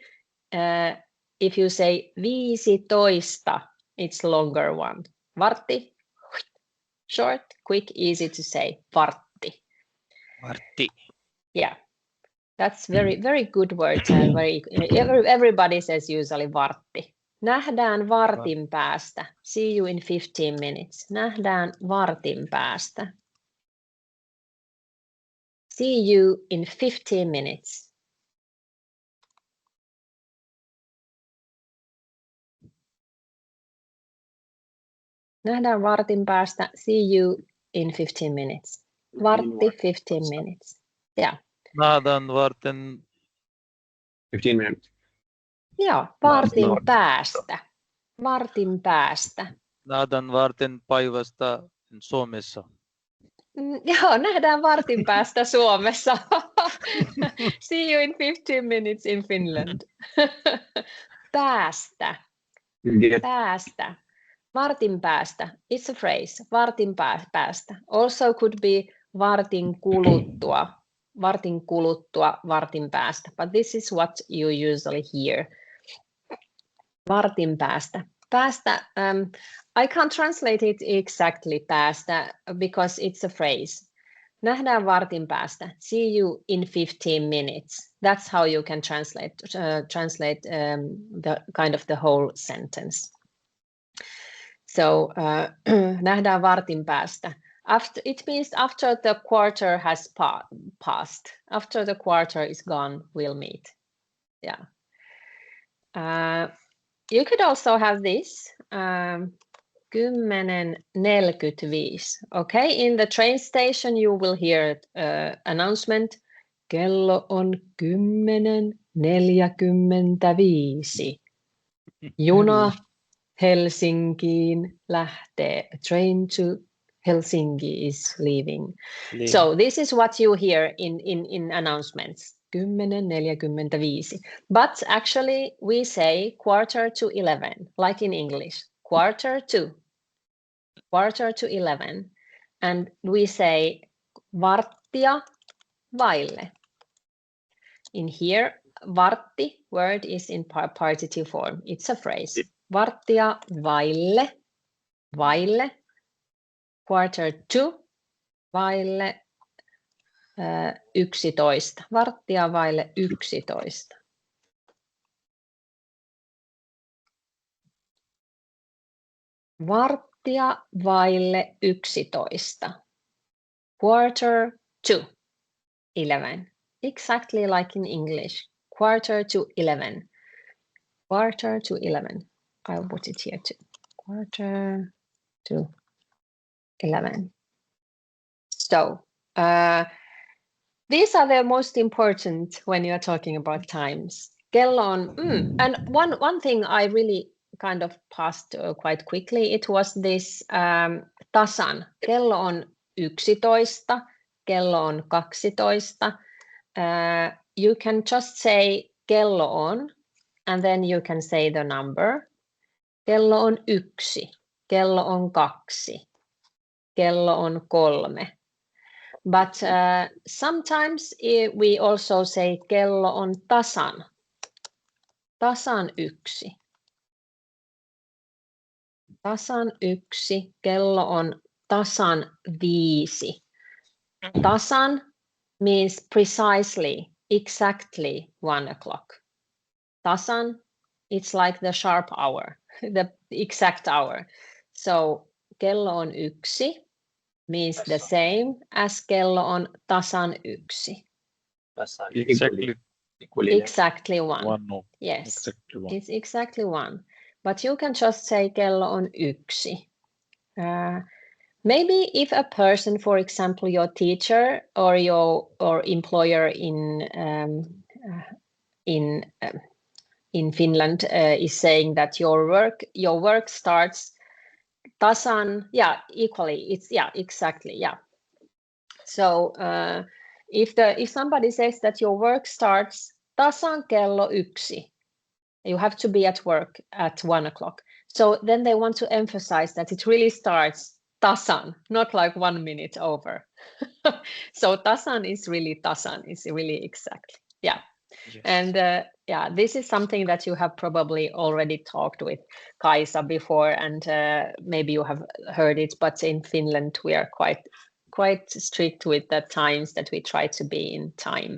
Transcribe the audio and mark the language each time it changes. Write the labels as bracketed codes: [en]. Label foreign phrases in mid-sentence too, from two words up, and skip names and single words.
[en] If you say 15, it's longer one. Vartti, short, quick, easy to say. Vartti. Vartti. Yeah. That's very good word. Everybody says usually vartti. [fi] Nähdään vartin päästä. [en] See you in 15 minutes. [fi] Nähdään vartin päästä. [en] See you in 15 minutes. [fi] Nähdään vartin päästä. [en] See you in 15 minutes. Vartti, 15 minutes. Yeah. [fi] Nähdään varten [en] 15 minutes. [fi] Joo, vartin päästä. Vartin päästä. Nähdään varten päivästä Suomessa. Joo, nähdään vartin päästä Suomessa. [en] See you in 15 minutes in Finland. [fi] Päästä. Päästä. Vartin päästä. [en] It's a phrase. [fi] Vartin päästä. [en] Also could be [fi] vartin kuluttua, vartin päästä. [en] But this is what you usually hear. [fi] Vartin päästä. [en] Päästä, I can't translate it exactly päästä because it's a phrase. [fi] Nähdään vartin päästä. [en] See you in 15 minutes. That's how you can translate the kind of the whole sentence. So [fi] nähdään vartin päästä. [en] It means after the quarter has passed. After the quarter is gone, we'll meet. Yeah. You could also have this. 10:45. Okay, in the train station you will hear announcement. [fi] Kello on 10:45. Juna Helsinkiin lähtee. [en] A train to Helsinki is leaving. So this is what you hear in announcements. 10:45. But actually we say 10:45, like in English. 10:45. And we say [fi] varttia vaille. [en] In here, vartti word is in partitive form. It's a phrase. [fi] Varttia vaille. 11. Varttia vaille 11. Varttia vaille 11. [en] 11:45. Exactly like in English. 11:45. 11:45. I'll put it here too. 11:45. So these are the most important when you're talking about times. [fi] Kello on, [en] and one thing I really kind of passed quite quickly, it was this tasan. [fi] Kello on 11, kello on 12. [en] You can just say [fi] kello on, [en] and then you can say the number. [fi] Kello on 1, kello on 2, kello on 3. [en] But sometimes we also say [fi] kello on tasan. Tasan 1. Tasan 1, kello on tasan 5. [en] Tasan means precisely, exactly 1 o'clock. Tasan, it's like the sharp hour, the exact hour. So [fi] kello on 1 [en] means the same as [fi] kello on tasan 1. [en] Exactly 1. No. Yes, Exactly 1. it's exactly 1. But you can just say [fi] kello on 1. [en] Maybe if a person, for example, your teacher or your employer in Finland is saying that your work starts tasan, equally. It's exactly. So if somebody says that your work starts [fi] tasan kello 1, [en] you have to be at work at 1 o'clock. So then they want to emphasize that it really starts tasan, not like 1 minute over. So tasan is really tasan, it's really exactly. Yeah. Yes. And this is something that you have probably already talked with Kaisa before, and maybe you have heard it, but in Finland we are quite strict with the times that we try to be in time.